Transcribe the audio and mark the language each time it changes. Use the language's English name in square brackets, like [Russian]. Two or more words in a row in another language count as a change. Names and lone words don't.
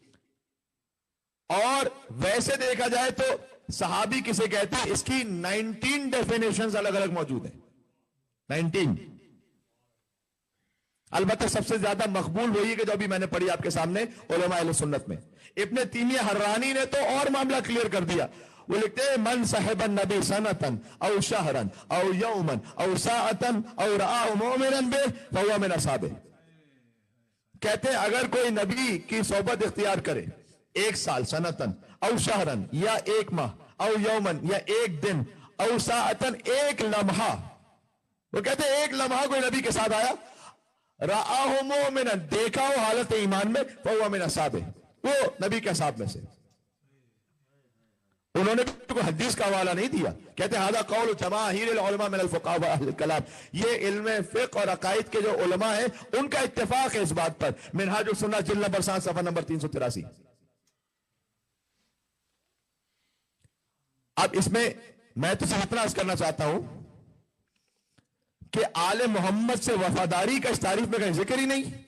[Urdu] اور ویسے دیکھا جائے تو صحابی کسے کہتے ہیں, اس کی 19 ڈیفینیشنز الگ الگ موجود ہیں, 19. البتہ سب سے زیادہ مقبول وہی ہے کہ جو ابھی میں نے پڑھی آپ کے سامنے علماء اہل سنت میں. ابن تیمیہ حرانی نے تو اور معاملہ کلیئر کر دیا. وہ لکھتے ہیں [Arabic] من صاحب النبی سنتن او شہرن او یومن او ساعتن او رآہ مومنن بے فہو من اصحابہ. [Urdu] کہتے ہیں اگر کوئی نبی کی صحبت اختیار کرے 1 سال, [Arabic] سنتن او شہرن [Urdu] یا 1 ماہ, [Arabic] او یومن [Urdu] یا 1 دن, [Arabic] او ساعتن [Urdu] 1 لمحہ, وہ کہتے ہیں 1 لمحہ کوئی نبی کے ساتھ آیا, [Arabic] رآہ مومنا, [Urdu] دیکھا ہو حالت ایمان میں, [Arabic] فہو من اصحابہ, [Urdu] وہ نبی کے اصحاب میں سے. انہوں نے بھی کوئی حدیث کا حوالہ نہیں دیا. کہتے ہیں [Arabic] ھذا قول جماہیر العلماء من الفقہاء و اہل الکلام. [Urdu] یہ علم فقہ اور عقائد کے جو علماء ہیں ان کا اتفاق ہے اس بات پر. منہاج السنہ جلد نمبر 7 صفحہ نمبر 383. اب اس میں تو صرف اتنا عرض کرنا چاہتا ہوں کہ آل محمد سے وفاداری کا اس تعریف میں کہیں ذکر ہی نہیں.